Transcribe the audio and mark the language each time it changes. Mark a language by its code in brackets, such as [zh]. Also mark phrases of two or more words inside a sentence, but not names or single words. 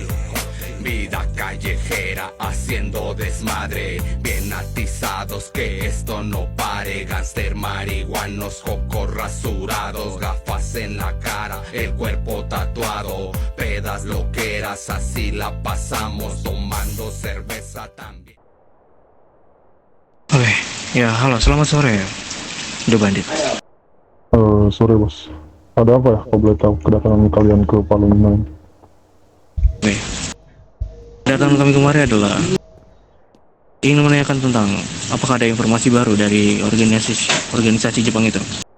[es] Vida callejera haciendo desmadre, bien atizados que esto no pare. Gangster, marihuanos, cocos rasurados, gafas en la cara, el cuerpo tatuado. Pedas loqueras, así la pasamos, tomando cerveza también. [id] Oke, ya halo, selamat sore, The Bandit. Sore bos, ada apa ya kalau boleh tahu kedatangan kalian ke Palembang? Oke, kedatangan kami kemarin adalah ingin menanyakan tentang apakah ada informasi baru dari organisasi Jepang itu.